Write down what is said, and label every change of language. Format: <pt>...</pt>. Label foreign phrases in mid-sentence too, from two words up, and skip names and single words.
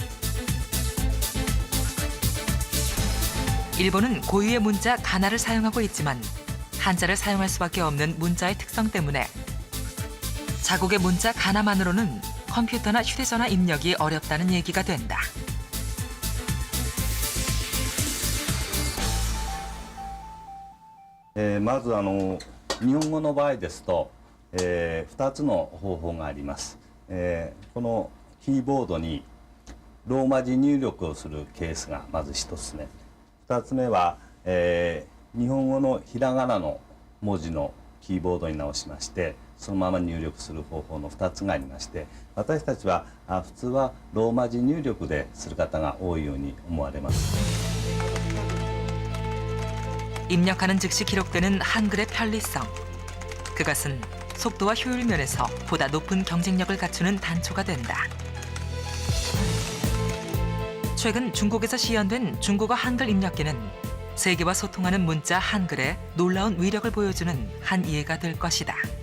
<ko>일본은 고유의 문자 가나를 사용하고 있지만 한자를 사용할 수밖에 없는 문자의 특성 때문에 자국의 문자 가나만으로는 컴퓨터나 휴대전화 입력이 어렵다는 얘기가 된다.</ko> <ja>まず日本語の場合ですと、2つの方法があります、このキーボードにローマ字入力をするケースがまず1つ目、2つ目は、日本語のひらがなの文字のキーボードに直しましてそのまま入力する方法の2つがありまして、私たちは普通はローマ字入力でする方が多いように思われます。</ja> <ko>입력하는 즉시 기록되는 한글의 편리성. 그것은 속도와 효율 면에서 보다 높은 경쟁력을 갖추는 단초가 된다. 최근 중국에서 시연된 중국어 한글 입력기는 세계와 소통하는 문자 한글에 놀라운 위력을 보여주는 한 예가 될 것이다.</ko>